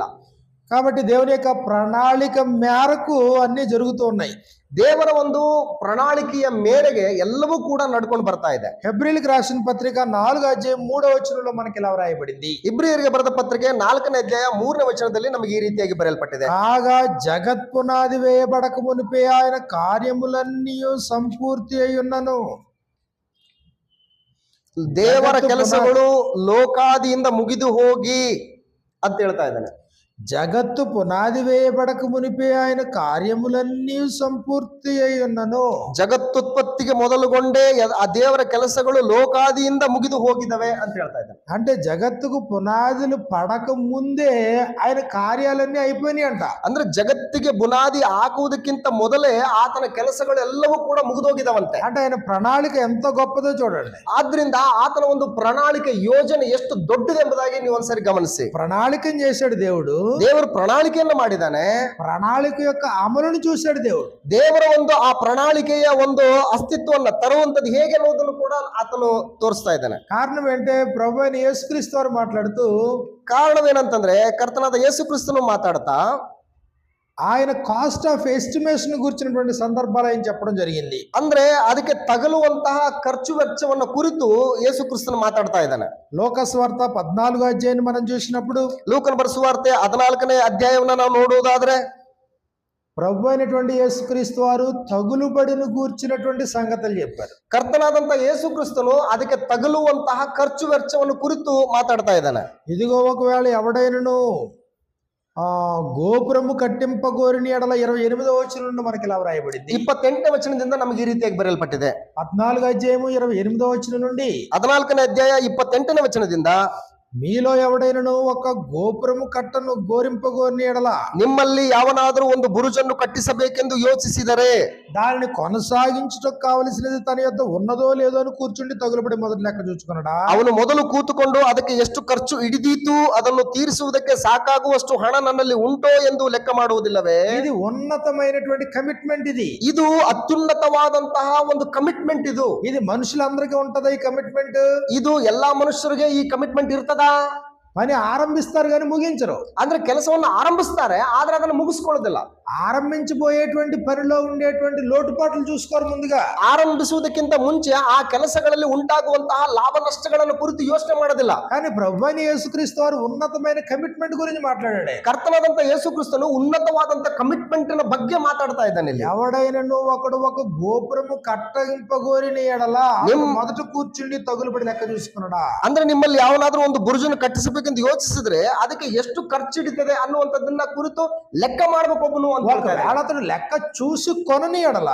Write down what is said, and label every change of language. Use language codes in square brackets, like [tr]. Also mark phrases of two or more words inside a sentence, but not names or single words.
[te] కాబట్టి దేవుని యొక్క ప్రణాళిక మేరకు అన్ని జరుగుతూ ఉన్నాయి. [kn] ದೇವರ ಒಂದು ಪ್ರಣಾಳಿಕೆಯ ಮೇರೆಗೆ ಎಲ್ಲವೂ ಕೂಡ ನಡ್ಕೊಂಡು ಬರ್ತಾ ಇದೆ. [te] హెబ్రీయులకు రాసిన పత్రిక 4:3 మనకి ఇలా వ్రాయబడింది. [kn] ಇಬ್ರಿಯರಿಗೆ ಬರೆದ ಪತ್ರಿಕೆ 4ನೇ ಅಧ್ಯಾಯ 3ನೇ ವಚನದಲ್ಲಿ ನಮಗೆ ಈ ರೀತಿಯಾಗಿ ಬರೆಯಲ್ಪಟ್ಟಿದೆ. [te] కాగా జగత్ పునాది వేయబడక మునిపే ఆయన కార్యములన్నీ సంపూర్తి అయ్యున్నను. [kn] ದೇವರ ಕೆಲಸಗಳು ಲೋಕಾದಿಯಿಂದ ಮುಗಿದು ಹೋಗಿ ಅಂತ ಹೇಳ್ತಾ ಇದ್ದಾನೆ. [te] జగత్తు పునాది వేయబడక మునిపే ఆయన కార్యములన్నీ సంపూర్తి అయి ఉన్నను. [kn] ಜಗತ್ತುತ್ಪತ್ತಿಗೆ ಮೊದಲುಗೊಂಡೇ ಆ ದೇವರ ಕೆಲಸಗಳು ಲೋಕಾದಿಯಿಂದ ಮುಗಿದು ಹೋಗಿದವೆ ಅಂತ ಹೇಳ್ತಾ ಇದ್ದಾನೆ. [te] అంటే జగత్తుకు పునాదులు పడక ముందే ఆయన కార్యాలన్నీ అయిపోయినాయి అంట. [kn] ಅಂದ್ರೆ ಜಗತ್ತಿಗೆ ಬುನಾದಿ ಹಾಕುವುದಕ್ಕಿಂತ ಮೊದಲೇ ಆತನ ಕೆಲಸಗಳು ಎಲ್ಲವೂ ಕೂಡ ಮುಗಿದೋಗಿದವಂತೆ. [te] అంటే ఆయన ప్రణాళిక ఎంత గొప్పదో చూడండి. [kn] ಆದ್ರಿಂದ ಆತನ ಒಂದು ಪ್ರಣಾಳಿಕೆ ಯೋಜನೆ ಎಷ್ಟು ದೊಡ್ಡದೆಂಬುದಾಗಿ ನೀವು ಒಂದ್ಸರಿ ಗಮನಿಸಿ. [te] ప్రణాళికను చేశాడు దేవుడు. [kn] ದೇವರು ಪ್ರಣಾಳಿಕೆಯನ್ನು ಮಾಡಿದ್ದಾನೆ. [te] ప్రణాళిక యొక్క అమలును చూశాడు దేవుడు. [kn] ದೇವರ ಒಂದು ಆ ಪ್ರಣಾಳಿಕೆಯ ಒಂದು ಅಸ್ತಿತ್ವವನ್ನು ತರುವಂತದ್ದು ಹೇಗೆ ಅನ್ನೋದನ್ನು ಕೂಡ ಆತನು ತೋರಿಸ್ತಾ ಇದ್ದಾನೆ. [te] కారణం ఏంటంటే ప్రభు అయిన యేసుక్రీస్తు వారు మాట్లాడుతూ, [kn] ಕಾರಣವೇನಂತಂದ್ರೆ ಕರ್ತನಾದ ಯೇಸು ಕ್ರಿಸ್ತನು ಮಾತಾಡ್ತಾ [te] ఆయన [en] cost of estimation [te] గురించినటువంటి సందర్భాలు ఆయన చెప్పడం జరిగింది. [kn] ಅಂದ್ರೆ ಅದಕ್ಕೆ ತಗಲುವಂತಹ ಖರ್ಚು ವೆಚ್ಚವನ್ನ ಕುರಿತು ಯೇಸು ಕ್ರಿಸ್ತನು ಮಾತಾಡ್ತಾ ಇದ್ದಾನೆ. [te] లోకస్వార్త 14వ అధ్యాయాన్ని మనం చూసినప్పుడు [kn] ಲೂಕನ ಬರೆಸುವಾರ್ತೆ 14ನೇ ಅಧ್ಯಾಯವನ್ನ ನಾವು ನೋಡುವುದಾದ್ರೆ [te] ప్రభు అయినటువంటి యేసుక్రీస్తు వారు తగులుబడిని గూర్చినటువంటి సంగతులు చెప్పారు. [kn] ಕರ್ತನಾದಂತ ಯೇಸು ಕ್ರಿಸ್ತನು ಅದಕ್ಕೆ ತಗಲುವಂತಹ ಖರ್ಚು ವೆಚ್ಚವನ್ನು ಕುರಿತು ಮಾತಾಡ್ತಾ ಇದ್ದಾನೆ. [te] ఇదిగో ఒకవేళ ఎవడైనను గోపురము కట్టింపగోరిన ఎడల 28వ వచనం నుండి మనకి ఇలా వ్రాయబడింది. [kn] 28ನೇ ವಚನದಿಂದ ನಮಗೆ ಈ ರೀತಿಯಾಗಿ ಬರೆಯಲ್ಪಟ್ಟಿದೆ. [te] 14వ అధ్యాయము 28వ వచనం నుండి [kn] 14ನೇ ಅಧ್ಯಾಯ 28ನೇ ವಚನದಿಂದ [te] మీలో ఎవడైనను ఒక గోపురము కట్టను గోరింపగోరిన ఎడల [kn] ನಿಮ್ಮಲ್ಲಿ ಯಾವನಾದರೂ ಒಂದು ಬುರುಜನ್ನು ಕಟ್ಟಿಸಬೇಕೆಂದು ಯೋಚಿಸಿದರೆ [te] దానిని కొనసాగించుటకు కావలసినది తన యొద్ద ఉన్నదో లేదో అని కూర్చుండి తగులుబడి మొదటి లెక్క చూసుకున్నాడా. [kn] ಅವನು ಮೊದಲು ಕೂತುಕೊಂಡು ಅದಕ್ಕೆ ಎಷ್ಟು ಖರ್ಚು ಹಿಡಿದೀತು ಅದನ್ನು ತೀರಿಸುವುದಕ್ಕೆ ಸಾಕಾಗುವಷ್ಟು ಹಣ ನನ್ನಲ್ಲಿ ಉಂಟೋ ಎಂದು ಲೆಕ್ಕ ಮಾಡುವುದಿಲ್ಲವೇ? [te] ఇది ఉన్నతమైనటువంటి కమిట్మెంట్. [kn] ಇದು ಅತ್ಯುನ್ನತವಾದಂತಹ ಒಂದು ಕಮಿಟ್ಮೆಂಟ್. [te] ఇది మనుషులందరికీ ఉంటదా ఈ కమిట్మెంట్? [kn] ಇದು ಎಲ್ಲಾ ಮನುಷ್ಯರಿಗೆ ಈ ಕಮಿಟ್ಮೆಂಟ್ ಇರ್ತದ? [te] పని ఆరంభిస్తారు కానీ ముగించరు. [kn] ಅಂದ್ರೆ ಕೆಲಸವನ್ನು ಆರಂಭಿಸ್ತಾರೆ ಆದ್ರೆ ಅದನ್ನು ಮುಗಿಸ್ಕೊಳ್ಳೋದಿಲ್ಲ. [te] ఆరంభించబోయేటువంటి పనిలో ఉండేటువంటి లోటుపాట్లు చూసుకోరు ముందుగా. [kn] ಆರಂಭಿಸುವುದಕ್ಕಿಂತ ಮುಂಚೆ ಆ ಕೆಲಸಗಳಲ್ಲಿ ಉಂಟಾಗುವಂತಹ ಲಾಭ ನಷ್ಟಗಳನ್ನು ಕುರಿತು ಯೋಚನೆ ಮಾಡೋದಿಲ್ಲ. [te] కానీ ప్రభువైన యేసుక్రీస్తు వారు ఉన్నతమైన కమిట్మెంట్ గురించి మాట్లాడాడు. [kn] ಕರ್ತನಾದಂತ ಯೇಸು ಕ್ರಿಸ್ತನು ಉನ್ನತವಾದಂತ ಕಮಿಟ್ಮೆಂಟ್ ನ ಬಗ್ಗೆ ಮಾತಾಡ್ತಾ ಇದ್ದಾನೆ. [te] ఎవడైనను ఒకడు ఒక గోపురము కట్టగింపగోరిన ఎడల మొదట కూర్చుండి తగులుబడి లెక్క చూసుకున్నాడా. [kn] ಅಂದ್ರೆ ನಿಮ್ಮಲ್ಲಿ ಯಾವನಾದ್ರೂ ಒಂದು ಬುರುಜನ್ನು ಕಟ್ಟಿಸಬೇಕೆಂದು ಯೋಚಿಸಿದ್ರೆ ಅದಕ್ಕೆ ಎಷ್ಟು ಖರ್ಚು ಹಿಡಿತದೆ ಅನ್ನುವಂಥದ್ದನ್ನ ಕುರಿತು ಲೆಕ್ಕ ಮಾಡಬೇಕು ಒಬ್ಬನು ಅಂತ ಹೇಳ್ತಾರೆ. ಅತನು ಲೆಕ್ಕ [te] చూసి కొనని ఎడల